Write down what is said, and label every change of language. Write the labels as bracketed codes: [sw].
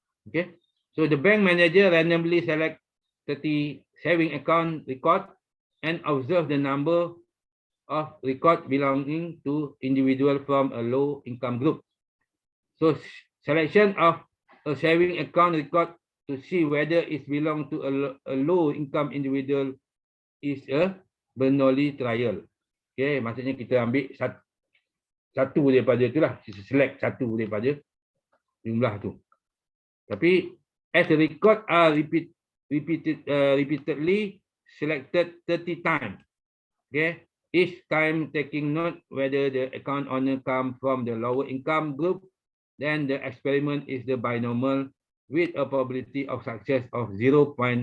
[en] Okay, so the bank manager randomly select 30 saving account record and observe the number of record belonging to individual from a low income group. So selection of a saving account record to see whether it belong to a low income individual is a Bernoulli trial. [ms] Okay, maksudnya kita ambil satu daripada itulah, kita select satu daripada jumlah tu. [en] Tapi as the record are repeatedly selected 30 times. Okay, each time taking note whether the account owner come from the lower income group, then the experiment is the binomial with a probability of success of 0.5.